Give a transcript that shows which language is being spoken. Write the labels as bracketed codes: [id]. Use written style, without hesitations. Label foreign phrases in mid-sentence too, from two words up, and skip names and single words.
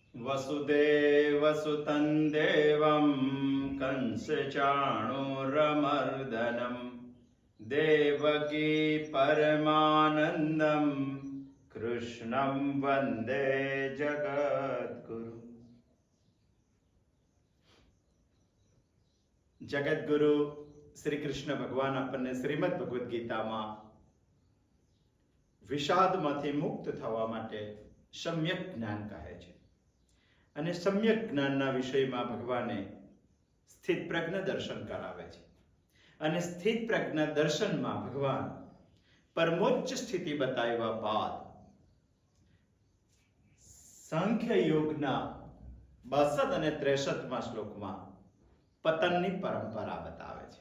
[sa] वसुदेवसुतं देवं कंसचाणूरमर्दनं देवकी परमानन्दं कृष्णं वन्दे जगद्गुरु। [gu] जगद्गुरु श्री कृष्ण भगवान આપણને શ્રીમદ ભગવદ્ ગીતામાં વિષાદમાંથી મુક્ત થવા માટે સમ્યક જ્ઞાન કહે છે અને સમ્યક જ્ઞાનના વિષયમાં ભગવાને સ્થિત પ્રજ્ઞ દર્શન કરાવે છે અને સ્થિત પ્રજ્ઞ દર્શનમાં ભગવાન પરમોચ્ચ સ્થિતિ બતાવ્યા બાદ સાંખ્ય યોગના 62 અને 63માં શ્લોકમાં પતનની પરંપરા બતાવે છે।